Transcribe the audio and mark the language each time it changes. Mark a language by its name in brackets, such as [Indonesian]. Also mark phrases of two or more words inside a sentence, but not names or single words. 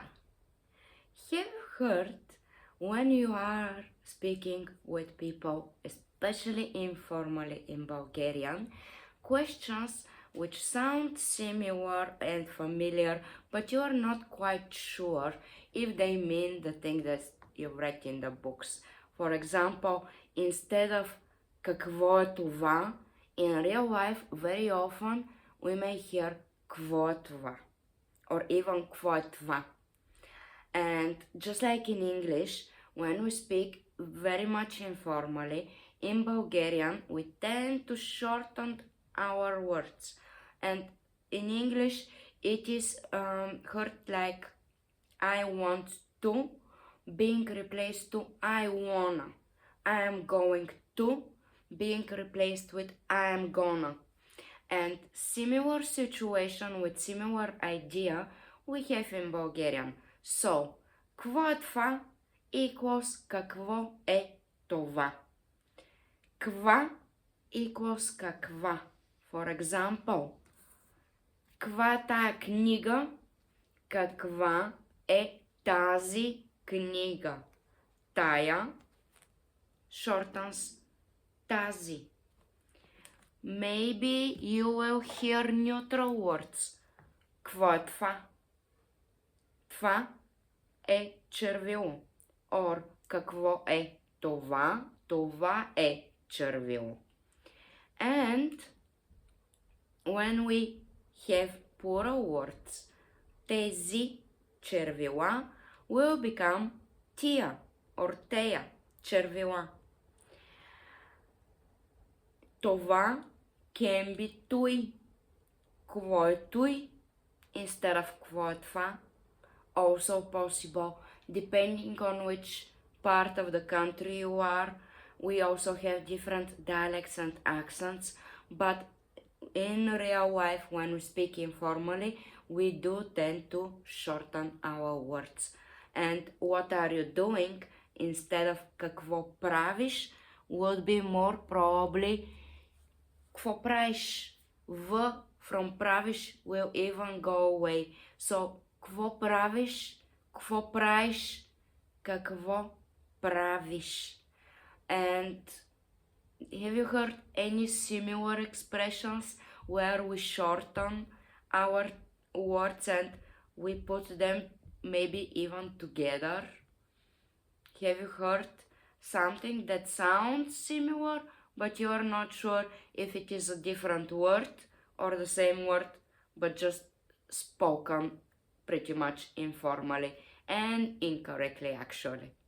[English] Have you heard when you are speaking with people, especially informally in Bulgarian, questions which sound similar and familiar, but you are not quite sure if they mean the thing that you read in the books? For example, instead of [Bulgarian] Какво е това, [English] in real life, very often we may hear [Bulgarian] Какво е това, [English] or even [Bulgarian] Какво е това. [English] And just like in English, when we speak very much informally, in Bulgarian, we tend to shorten our words. And in English, it is heard like I want to being replaced to I wanna. I am going to being replaced with I am gonna. And similar situation with similar idea we have in Bulgarian. So, [Bulgarian] какво е това equals какво е това. Ква equals каква. [English] For example, [Bulgarian] каква е тая книга? Каква е тази книга? Тая shortens тази. [English] Maybe you will hear neutral words. [Bulgarian] Какво е това? Това е червило. Or какво е това? Това е червило. [English] And when we have plural words, [Bulgarian] тези червила [English] will become [Bulgarian] тия or тея червила. [English] Това can be той. [Bulgarian] Какво е той? [English] Instead of [Bulgarian] какво е това? [English] Also possible, depending on which part of the country you are. We also have different dialects and accents, but in real life, when we speak informally, we do tend to shorten our words. And what are you doing instead of [Bulgarian] какво правиш [English] would be more probably [Bulgarian] какво праиш. [English] V from правиш will even go away. [Bulgarian] So какво правиш, какво праиш, какво правиш. [English] And have you heard any similar expressions where we shorten our words and we put them maybe even together? Have you heard something that sounds similar but you are not sure if it is a different word or the same word but just spoken pretty much informally and incorrectly actually?